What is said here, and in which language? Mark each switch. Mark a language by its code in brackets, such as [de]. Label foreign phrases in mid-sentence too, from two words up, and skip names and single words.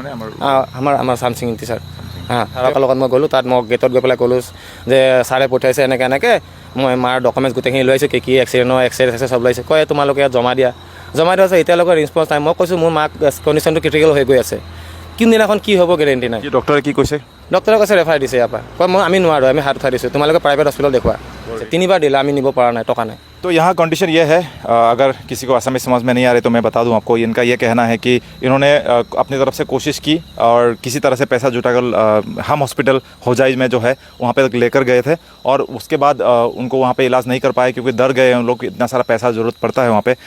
[as] আমাৰ চামচিং টিচাৰ ছাৰৰ লগত মই গ'লোঁ, তাত মই গেটত গৈ পেলাই ক'লোঁ যে ছাৰে পঠিয়াইছে এনেকৈ মই মাৰ ডকুমেণ্টছ গোটেইখিনি লৈ আহিছোঁ, কি এক্সিডেণ্টৰ এক্সৰে চব লাইছে। কয় তোমালোকে ইয়াত জমা দিয়া আছে, এতিয়ালৈকে ৰেছপন্স নাই। মই কৈছোঁ মোৰ মাক কণ্ডিশ্যনটো ক্ৰিটিকেল হৈ গৈ আছে, কোনদিনাখন কি হ'ব গেৰেণ্টি নাই। ডক্টৰে কি কৈছে? ডক্টৰে কৈছে ৰেফাৰ দিছে ইয়াৰ পৰা। কয় আমি নোৱাৰোঁ, আমি হাত উঠাই দিছোঁ, তোমালোকে [en] private hospital [as] দেখুওৱা। 3 বাৰ দিলে, আমি নিব পৰা নাই, টকা নাই। [hi] तो यहाँ कंडीशन ये है, अगर किसी को असमी समझ में नहीं आ रही तो मैं बता दूं आपको। इनका ये कहना है कि इन्होंने अपनी तरफ से कोशिश की और किसी तरह से पैसा जुटाकर हम हॉस्पिटल होजाई में जो है वहाँ पे लेकर गए थे, और उसके बाद उनको वहाँ पे इलाज नहीं कर पाए क्योंकि डर गए उन लोग, इतना सारा पैसा ज़रूरत पड़ता है वहाँ पे।